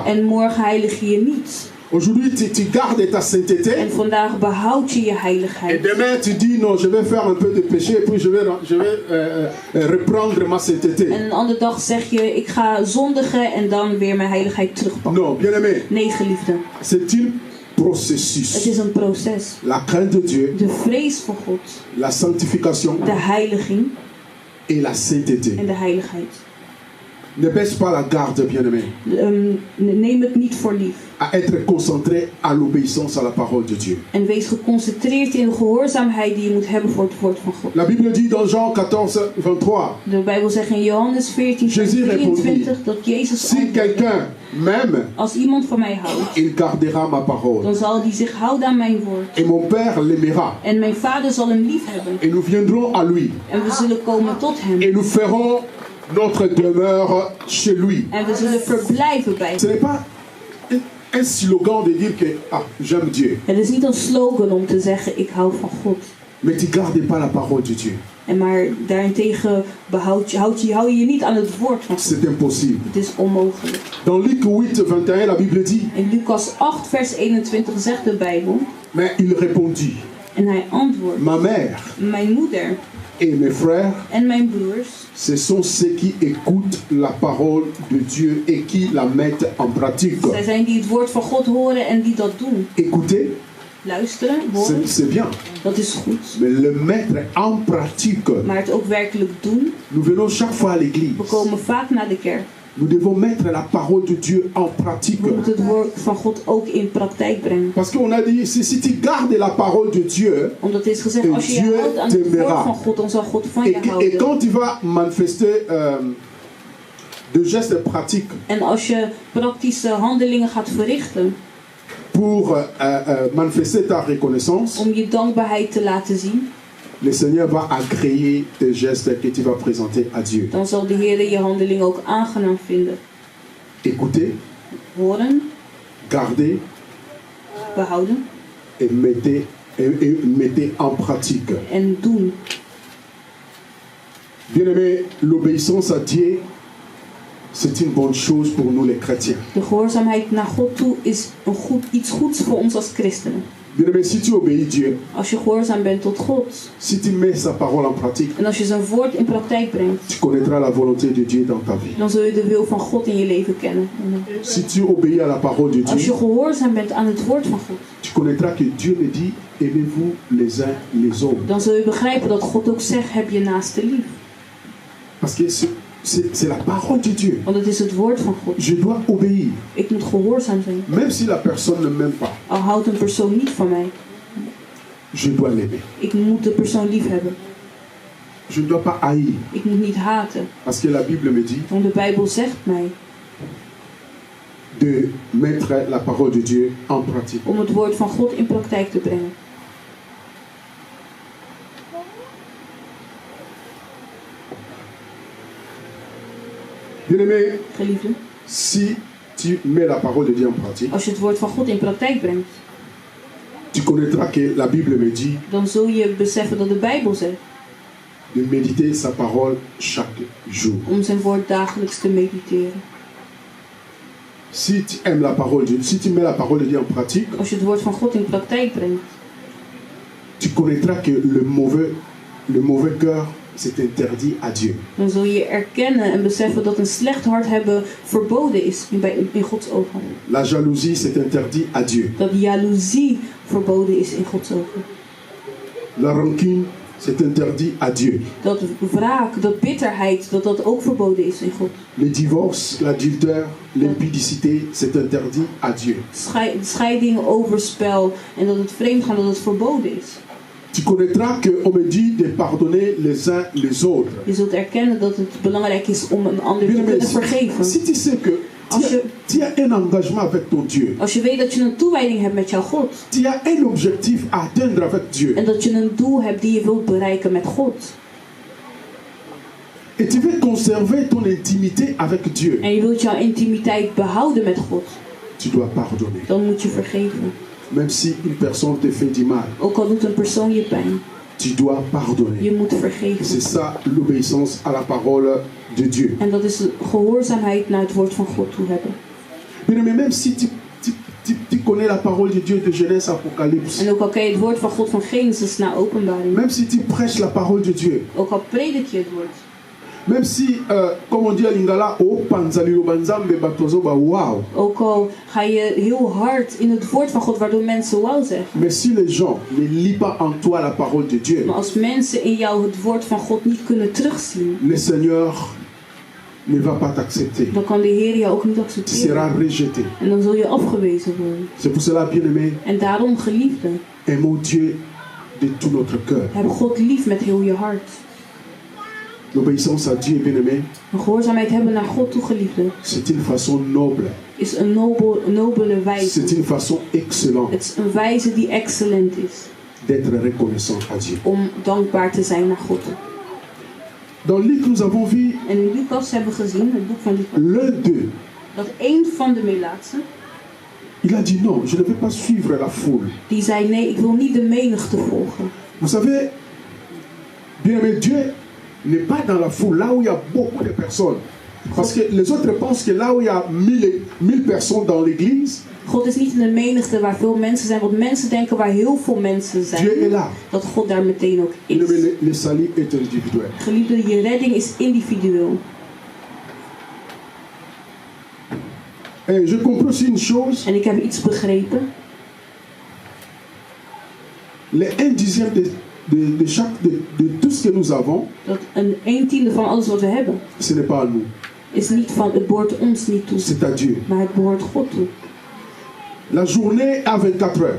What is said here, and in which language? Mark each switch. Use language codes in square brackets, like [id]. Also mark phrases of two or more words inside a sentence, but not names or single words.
[nl] En morgen heilig je je niet. [fr] Aujourd'hui tu gardes ta sainteté [nl] En vandaag behoud je je [fr] et [nl] heiligheid. [fr] demain tu dis non je vais faire un peu de péché et puis je vais reprendre ma sainteté. [nl] En een andere dag zeg je ik ga zondigen en dan weer mijn heiligheid terugpakken. [fr] Non, bien-aimé, [nl] Nee geliefde. [fr] c'est un [nl] Het [fr] processus. [nl] is een proces. [fr] La crainte de Dieu, [nl] De vrees voor God. [fr] la sanctification [nl] De heiliging [fr] et la sainteté. [nl] en de heiligheid. [fr] Ne baisse pas la garde, bien-aimé, [nl] Neem het niet voor lief. [fr] à être concentré à l'obéissance à la parole de Dieu. [nl] En wees geconcentreerd in de gehoorzaamheid die je moet hebben voor het woord van God. [fr] La Bible dit dans Jean 14:23, [nl] De Bijbel zegt in Johannes 14, vers [fr] Jésus [nl] 23 dat Jezus [fr] si [nl] antwoordde, [fr] quelqu'un m'aime, [nl] als iemand van mij houdt, [fr] il gardera ma parole. [nl] dan zal die zich houden aan mijn woord. [fr] Et mon Père l'aimera. [nl] En mijn vader zal hem lief hebben. [fr] Et nous viendrons à lui. [nl] En we zullen komen tot hem. [fr] Et nous ferons notre demeure chez lui. [nl] En we zullen verblijven bij [fr] Ce [nl] hem. [fr] n'est pas un slogan de dire que j'aime Dieu. [nl] Het is niet een slogan om te zeggen ik hou van God. [fr] Mais tu ne gardes pas la parole de Dieu. [nl] En maar daarentegen hou je je niet aan het woord van God. [fr] C'est impossible. [nl] Het is onmogelijk. [fr] Dans Luc 8:21, la Bible dit, [nl] In Lucas 8 vers 21 zegt de Bijbel. [fr] mais il répondit, [nl] En hij antwoordt. [fr] ma mère [nl] Mijn moeder [fr] et mes frères, [nl] en mijn broers. [fr] ce sont ceux qui écoutent la parole de Dieu et qui la mettent en pratique. [nl] Zij zijn die het woord van God horen en die dat doen. [fr] Écouter, [nl] Luisteren, horen, [fr] c'est bien. [nl] dat is goed. [fr] Mais le mettre en pratique, [nl] Maar het ook werkelijk doen. [fr] nous venons chaque fois à l'église. [nl] We komen vaak naar de kerk. [fr] Nous devons mettre la parole de Dieu en pratique. [nl] We moeten het woord van God ook in praktijk brengen. [fr] Parce qu'on a dit, si tu gardes la parole de Dieu, [nl] Omdat het is gezegd, En als je je [fr] Dieu [nl] houdt aan het [fr] t'aimera. [nl] woord van God, dan zal God van [fr] et, [nl] je [fr] et [nl] houden. [fr] quand tu vas manifester de gestes pratiques [nl] En als je praktische handelingen gaat verrichten [fr] pour manifester ta reconnaissance, [nl] om je dankbaarheid te laten zien, [fr] le Seigneur va agréer tes gestes que tu vas présenter à Dieu. [nl] dan zal de Heer je handelingen ook aangenaam vinden. [fr] Écoutez, [nl] Horen, [fr] gardez [nl] behouden [fr] et mettez en pratique. [nl] en doen. [fr] Bien-aimé, l'obéissance à Dieu, c'est une bonne chose pour nous les chrétiens. [nl] De gehoorzaamheid naar God toe is iets goeds voor ons als christenen. [fr] Bien-aimé, si tu obéis Dieu, [nl] Als je gehoorzaam bent tot God [fr] si tu mets sa parole en pratique, [nl] en als je zijn woord in praktijk brengt, [fr] tu connaîtras la volonté de Dieu dans ta vie. [nl] dan zul je de wil van God in je leven kennen. [fr] Si tu obéis à la parole de [nl] Als je [fr] Dieu, [nl] gehoorzaam bent aan het woord van God, [fr] tu connaîtras que Dieu me dit, aimez-vous les uns les autres. [nl] dan zul je begrijpen dat God ook zegt, heb je naaste lief. [fr] Parce que c'est la parole de Dieu. [nl] Want het is het woord van God. [fr] Je dois obéir. [nl] Ik moet gehoorzaam zijn. [fr] Même si la personne ne m'aime pas, [nl] Al houdt een persoon niet van mij, [fr] je dois l'aimer. [nl] ik moet de persoon lief hebben. [fr] Je ne dois pas haïr. [nl] Ik moet niet haten. [fr] Parce que la Bible me dit [nl] Want de Bijbel zegt mij [fr] de mettre la parole de Dieu en pratique. [nl] om het woord van God in praktijk te brengen. [fr] Bien-aimé, [nl] Geliefde, [fr] si tu mets la parole de Dieu en pratique, [nl] als je het woord van God in praktijk brengt, [fr] tu connaîtras que la Bible me dit [nl] dan zul je beseffen dat de Bijbel zegt [fr] de méditer sa parole chaque jour. [nl] om zijn woord dagelijks te mediteren. [fr] Si tu aimes la parole de Dieu, si tu mets la parole de Dieu en pratique, [nl] Als je het woord van God in praktijk brengt, [fr] tu connaîtras que le mauvais cœur, c'est interdit à Dieu. [nl] dan zul je erkennen en beseffen dat een slecht hart hebben verboden is in Gods ogen. [fr] La jalousie, c'est interdit à Dieu. [nl] Dat jaloezie verboden is in Gods ogen. [fr] La rancune, c'est interdit à Dieu. [nl] Dat wraak, dat bitterheid, dat ook verboden is in God. [fr] Le divorce, l'adultère, l'impudicité, c'est interdit à Dieu. [nl] Scheiding, overspel en dat het vreemdgaan, dat het verboden is. [fr] Tu connaîtras qu'on me dit de pardonner les uns les autres. [nl] Je zult erkennen dat het belangrijk is om een ander te kunnen vergeven. [fr] Si tu sais que tu as un engagement avec ton Dieu, [nl] Als je weet dat je een toewijding hebt met jouw God. [fr] tu as un objectif à atteindre avec Dieu, [nl] En dat je een doel hebt die je wilt bereiken met God. [fr] et tu veux conserver ton intimité avec Dieu, [nl] En je wilt jouw intimiteit behouden met God. [fr] tu dois pardonner. [nl] Dan moet je vergeven. [fr] Même si une personne te fait du mal, [nl] Ook al doet een persoon je pijn. [fr] tu dois pardonner. [nl] Je moet [fr] C'est [nl] vergeven. [fr] ça l'obéissance à la parole de Dieu. [nl] En dat is de gehoorzaamheid naar het woord van God toe hebben. [fr] Mais même si tu connais la parole de Dieu de Genèse Apocalypse, [nl] En ook al ken je het woord van God van Genesis naar Openbaring. [fr] même si tu prêches la parole de Dieu, [nl] Ook al predik je het woord. [fr] même si, comme on dit à Lingala, [ln] oh panzalilo banzambe batozo ba wow. [nl] Ook al ga je heel hard in het woord van God waardoor mensen wauw zeggen. [fr] Mais si les gens ne lisent pas en toi la parole de Dieu, [nl] Maar als mensen in jou het woord van God niet kunnen terugzien. [fr] le Seigneur ne va pas t'accepter. [nl] dan kan de Heer jou ook niet [fr] Tu [nl] accepteren. [fr] seras rejeté. [nl] En dan zul je afgewezen worden. [fr] C'est pour cela, bien-aimé, [nl] En daarom, geliefde, [fr] aimons Dieu de tout notre cœur. [nl] heb God lief met heel je hart. [fr] L'obéissance à Dieu, bien-aimé, [nl] Een gehoorzaamheid hebben naar God toe, geliefde, [fr] c'est une façon noble. [nl] is een nobele wijze. [fr] C'est une façon excellente [nl] Het is een wijze die excellent is. [fr] d'être reconnaissant à Dieu. [nl] Om dankbaar te zijn naar God. [fr] Dans Luc, nous avons vu [nl] En in Lucas hebben we gezien, het boek van Lucas, [fr] l'un d'eux. [nl] dat één van de melaatsen, [fr] Il a dit non, je ne vais pas suivre la foule. [nl] die zei nee, ik wil niet de menigte volgen. [fr] Vous savez, bien-aimé, Dieu n'est pas dans la foule, là où il y a beaucoup de personnes. Parce que les autres pensent que là où il y a 1000 personnes dans l'église, [nl] God is niet in de menigte waar veel mensen zijn, want mensen denken waar heel veel mensen [fr] Dieu est [nl] zijn, [fr] là. [nl] dat God daar meteen ook is. [fr] Bien-aimé, le salut est individuel. [nl] Geliefde, je redding is individueel. [fr] Et je comprends aussi une chose, [nl] En ik heb iets begrepen. [fr] les 1/10 de tout ce que nous avons, [nl] Dat een tiende van alles wat we hebben, [fr] ce n'est pas à nous, [nl] is niet van, het behoort ons niet toe, [fr] c'est à Dieu. [nl] maar het behoort God toe. [fr] La journée a 24 heures.